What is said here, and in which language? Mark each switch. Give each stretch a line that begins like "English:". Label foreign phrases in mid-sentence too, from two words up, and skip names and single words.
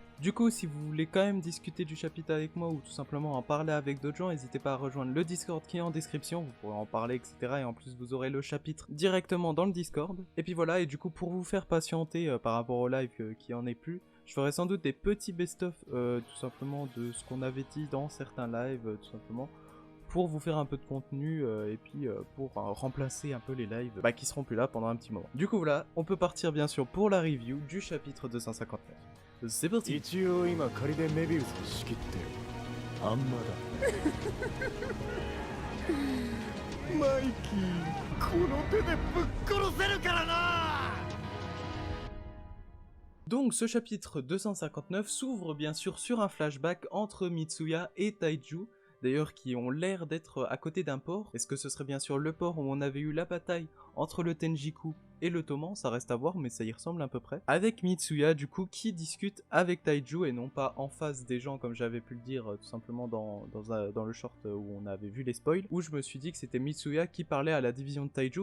French: Du coup, si vous voulez quand même discuter du chapitre avec moi ou tout simplement en parler avec d'autres gens, n'hésitez pas à rejoindre le Discord qui est en description, vous pourrez en parler, etc. Et en plus, vous aurez le chapitre directement dans le Discord. Et puis voilà, et du coup, pour vous faire patienter par rapport au live qui en est plus, je ferai sans doute des petits best-of tout simplement de ce qu'on avait dit dans certains lives, tout simplement pour vous faire un peu de contenu et puis pour remplacer un peu les lives qui seront plus là pendant un petit moment. Du coup voilà, on peut partir bien sûr pour la review du chapitre 259. C'est parti.
Japanese: 一応今仮でメビウスを仕切ってるあんまだマイキーこの手でぶっ殺せるからな
French: Donc ce chapitre 259 s'ouvre bien sûr sur un flashback entre Mitsuya et Taiju, d'ailleurs qui ont l'air d'être à côté d'un port. Est-ce que ce serait bien sûr le port où on avait eu la bataille entre le Tenjiku et le Toman? Ça reste à voir, mais ça y ressemble à peu près. Avec Mitsuya du coup qui discute avec Taiju et non pas en face des gens comme j'avais pu le dire tout simplement dans le short où on avait vu les spoils, où je me suis dit que c'était Mitsuya qui parlait à la division de Taiju.